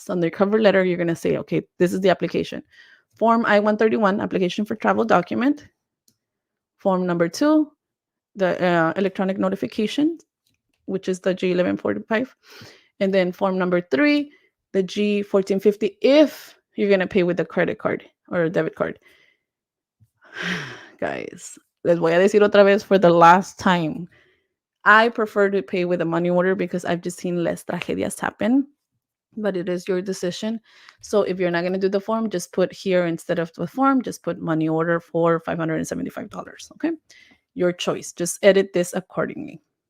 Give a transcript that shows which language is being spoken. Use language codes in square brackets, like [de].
[en] So on the cover letter, you're going to say, okay, this is the application. Form I-131, application for travel document. Form number 2, the electronic notification, which is the G1145. And then form number 3, the G1450, if you're going to pay with a credit card or a debit card. [es] Guys, les voy a decir otra vez [en] for the last time. I prefer to pay with a money order because I've just seen less tragedias happen, but it is your decision. So if you're not going to do the form, just put here instead of the form, just put money order for $575, okay? Your choice. Just edit this accordingly.